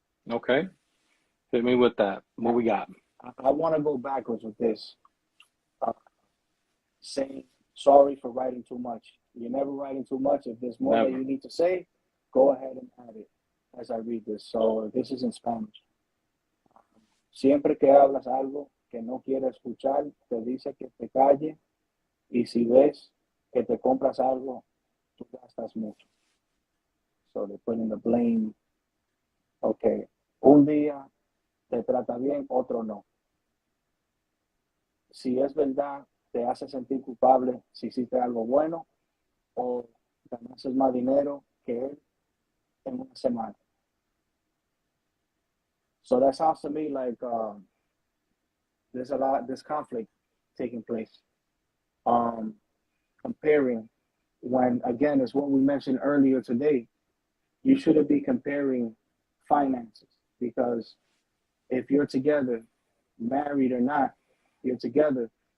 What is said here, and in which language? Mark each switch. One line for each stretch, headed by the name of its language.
English: Okay. Hit me with that. What we got? I want to go backwards with this. Saying sorry for writing too much. You're never writing too much. If there's more that you need to say, go ahead and add it as I read this. So this is in Spanish.
Spanish: Siempre que hablas algo que no quiere escuchar, te dice que te calle, y si ves que te compras algo, tú gastas mucho.
English: So they put in the blame. Okay.
Spanish: Un día te trata bien, otro no. Si es verdad, te hace sentir culpable si hiciste algo bueno o ganaste más dinero que él en una semana.
English: So that sounds to me like there's conflict taking place. Comparing when, again, is what we mentioned earlier today. You shouldn't be comparing finances, because if you're together, married or not, you're together.